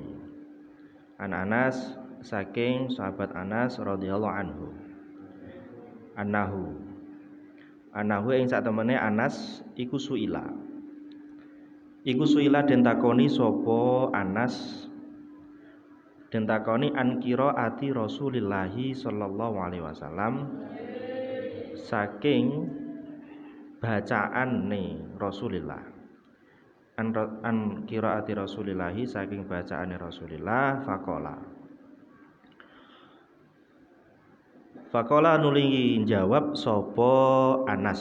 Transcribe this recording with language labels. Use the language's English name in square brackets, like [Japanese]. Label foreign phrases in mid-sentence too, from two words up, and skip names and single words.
[Javanese] An Anas saking sahabat Anas [Arabic] رضي الله عنه. [Javanese] Annahu ing sak temene Anas iku suila. Iku suila den takoni sapa Anas. Den takoni [Arabic] عن قراءة رسول الله صلى الله عليه وسلم [Javanese] saking bacaane Rasulillah. [Arabic] عن قراءة رسول الله [Javanese] saking bacaane Rasulillah Faqala nuli jawab sapa Anas.